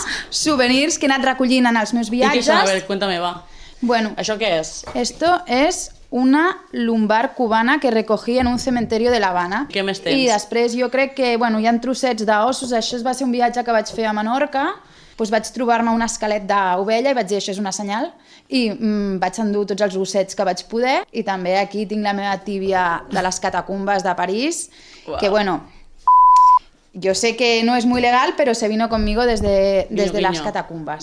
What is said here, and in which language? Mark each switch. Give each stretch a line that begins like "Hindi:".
Catalan: Souvenirs que he anat recollint en els meus I viatges. què són? A veure,
Spanish: cuéntame,
Catalan: va.
Spanish: Bueno,
Catalan: Això què és?
Spanish: esto es una lumbar cubana que recogí en un cementerio de l'Havana.
Catalan: Què més tens? I després jo crec que hi ha trossets d'ossos, això va ser un viatge que vaig fer a Menorca, doncs vaig trobar-me un esquelet d'ovella i vaig dir això és una senyal i vaig endur tots els ossets que vaig poder i també aquí tinc la meva tíbia de les catacumbes de París,
Spanish: que yo sé que no es muy legal, pero se vino conmigo desde las catacumbas.